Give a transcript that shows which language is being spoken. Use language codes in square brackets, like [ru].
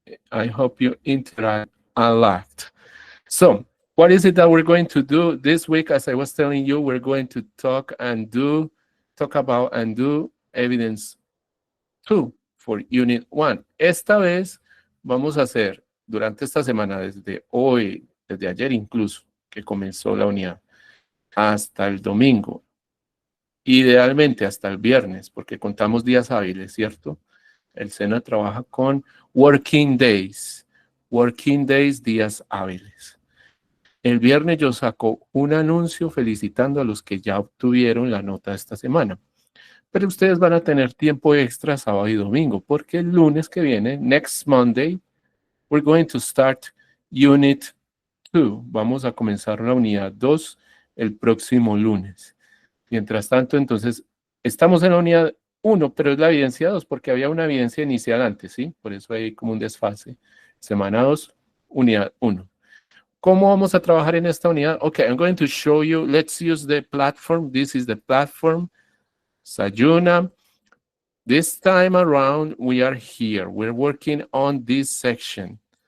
[en] I hope you interact a lot. So, what is it that we're going to do this week? As I was telling you, we're going to talk about and do evidence 2 for Unit 1. [es] Esta vez vamos a hacer durante esta semana, desde hoy, desde ayer incluso, que comenzó la unidad, hasta el domingo, idealmente hasta el viernes, porque contamos días hábiles, ¿cierto? El SENA trabaja con working days, días hábiles. El viernes yo saco un anuncio felicitando a los que ya obtuvieron la nota esta semana. Pero ustedes van a tener tiempo extra sábado y domingo, porque el lunes que viene, next Monday, we're going to start Unit 2. Vamos a comenzar la unidad 2 el próximo lunes. Mientras tanto, entonces, estamos en la unidad 1, pero es la evidencia 2, porque había una evidencia inicial antes, ¿sí? Por eso hay como un desfase. Semana 2, unidad 1. ¿Cómo vamos a trabajar en esta unidad? [en] Okay, I'm going to show you. Let's use the platform. This is the platform. Sayuna. This time around, we are here. We're working on this section.